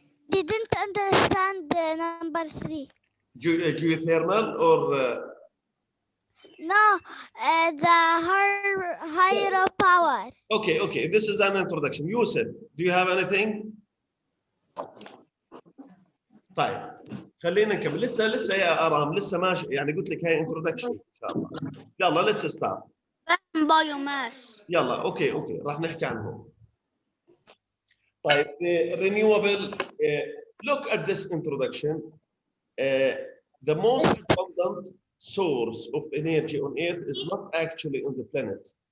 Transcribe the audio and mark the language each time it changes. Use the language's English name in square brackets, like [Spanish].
[English] Didn't understand number 3. Geothermal or No, the higher power. okay, this is an introduction. Yusuf, do you have anything? [Arabic] طيب خلينا نكمل. لسه يا ارام لسه ماشي، يعني قلت لك هاي introduction ان شاء الله. [English] يلا let's start. Biomass. [Arabic] يلا اوكي راح نحكي عنهم. طيب [English] renewable, look at this introduction. The most abundant source of energy on Earth is not actually on the planet.